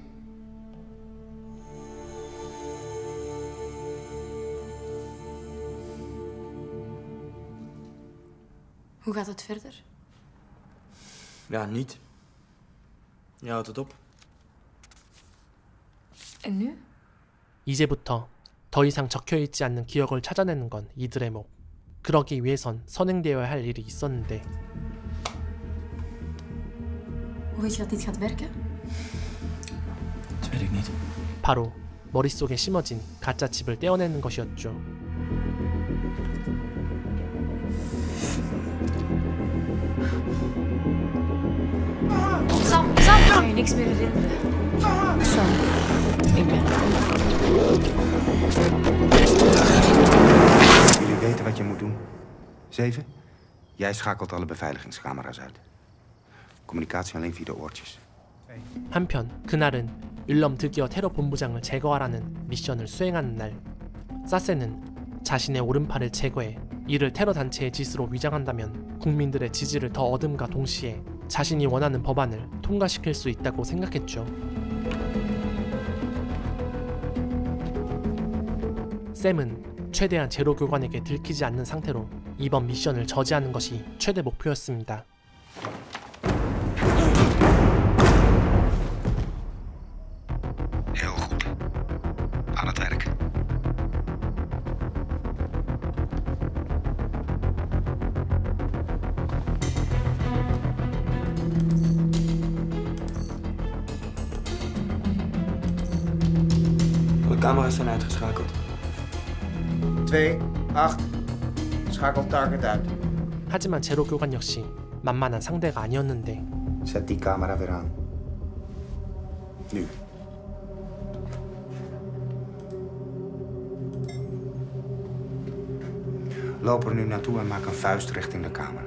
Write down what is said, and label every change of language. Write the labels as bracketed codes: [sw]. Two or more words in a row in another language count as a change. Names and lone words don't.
[nl] Hoe gaat het verder? Ja, niet. Je houdt het op. En nu? [ko] 이제부터 더 이상 적혀있지 않는 기억을 찾아내는 건 이들의 목. 그러기 위해선 선행되어야 할 일이 있었는데 [nl] Hoe weet je dat dit gaat werken? Dat weet ik niet. [ko] 바로 머릿속에 심어진 가짜 칩을 떼어내는 것이었죠. [nl] Sam! Ik kan je niks meer herinneren. Sam, ik ben Jullie weten wat je moet doen. Zeven, jij schakelt alle beveiligingscamera's uit. Communicatie alleen via de oortjes. [ko] 한편 그날은 율럼 드기어 테러 본부장을 제거하라는 미션을 수행하는 날. 사세는 자신의 오른팔을 제거해 이를 테러 단체의 짓으로 위장한다면 국민들의 지지를 더 얻음과 동시에 자신이 원하는 법안을 통과시킬 수 있다고 생각했죠. 샘은 최대한 제로 교관에게 들키지 않는 상태로 이번 미션을 저지하는 것이 최대 목표였습니다. [nl] Heel goed. Aan het werk. Alle camera's zijn uitgeschakeld. 2, 8. Schakel target uit. [ko] 하지만 제로 교관 역시 만만한 상대가 아니었는데 [nl] Zet die camera weer aan. Nu. Loop er nu naartoe en maak een vuist richting de camera.